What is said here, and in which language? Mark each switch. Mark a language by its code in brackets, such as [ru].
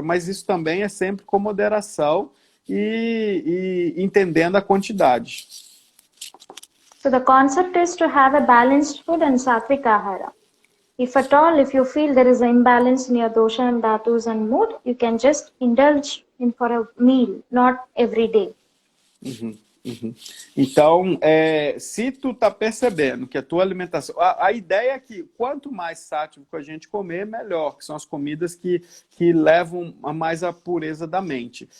[pt] Mas isso também é sempre com moderação e entendendo a quantidade. [en] So the concept is to have a balanced food and sattvic ahara. If at all, if you feel there is an imbalance in your dosha and dhatus and mood, you can just indulge in for a meal, not every day. [pt] Então, se tu tá percebendo que a tua alimentação... A ideia é que quanto mais sátivico a gente comer, melhor, que são as comidas que levam a mais a pureza da mente.